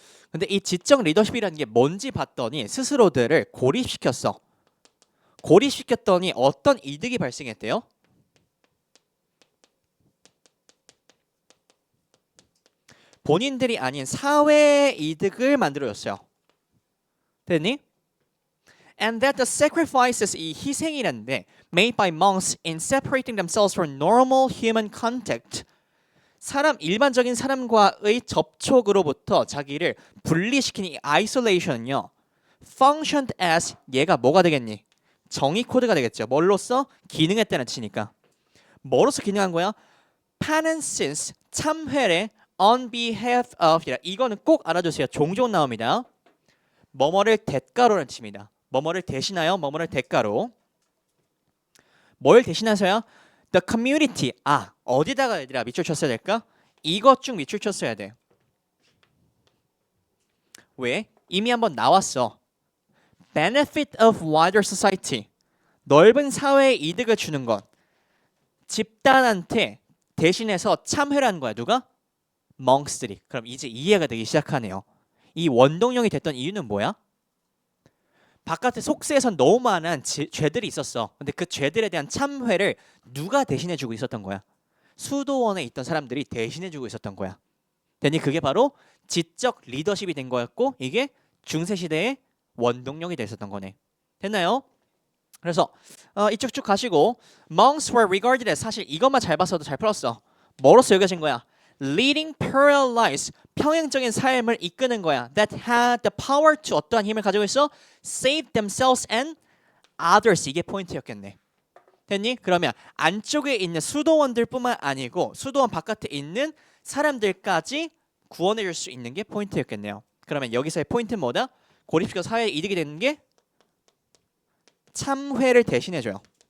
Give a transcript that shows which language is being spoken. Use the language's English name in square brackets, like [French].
[Korean] 근데 이 지적 리더십이라는 게 뭔지 봤더니 스스로들을 고립시켰어. 고립시켰더니 어떤 이득이 발생했대요? 본인들이 아닌 사회의 이득을 만들어줬어요. 됐니? [English] And that the sacrifices, [Korean] 이 희생이란데 [English] made by monks in separating themselves from normal human contact, [Korean] 일반적인 사람과의 접촉으로부터 자기를 분리시키는 이 isolation은요, [English] functioned as, [Korean] 얘가 뭐가 되겠니? 정의 코드가 되겠죠. 뭘로써? 기능했다는 뜻이니까. 뭐로써 기능한 거야? [English] penances, [Korean] 참회래 [English] on behalf of, [Korean] 이거는 꼭 알아두세요. 종종 나옵니다. 뭐뭐를 대가로라는 뜻입니다. 뭐뭐를 대신하여, 뭐뭐를 대가로. 뭘 대신해서요? [English] The community. [Korean] 어디다가 얘들아 밑줄 쳤어야 될까? 이것 중 밑줄 쳤어야 돼. 왜? 이미 한번 나왔어. [English] Benefit of wider society. [Korean] 넓은 사회에 이득을 주는 것. 집단한테 대신해서 참회라는 거야. 누가? monks들이. 그럼 이제 이해가 되기 시작하네요. 이 원동력이 됐던 이유는 뭐야? 바깥에 속세에선 너무 많은 죄들이 있었어. 근데 그 죄들에 대한 참회를 누가 대신해주고 있었던 거야? 수도원에 있던 사람들이 대신해주고 있었던 거야. 되니 그게 바로 지적 리더십이 된 거였고, 이게 중세시대의 원동력이 됐었던 거네. 됐나요? 그래서 이쪽 쭉 가시고, [English] monks were regarded as, [Korean] 사실 이것만 잘 봤어도 잘 풀었어. 뭐로서 여겨진 거야? [English] leading parallel lives, [Korean] 평행적인 삶을 이끄는 거야. [English] that had the power to, [Korean] 어떠한 힘을 가지고 있어? [English] save themselves and others. [Korean] 이게 포인트였겠네. 됐니? 그러면 안쪽에 있는 수도원들뿐만 아니고 수도원 바깥에 있는 사람들까지 구원해 줄 수 있는 게 포인트였겠네요. 그러면 여기서의 포인트는 뭐다? 고립시켜 사회에 이득이 되는 게 참회를 대신해 줘요.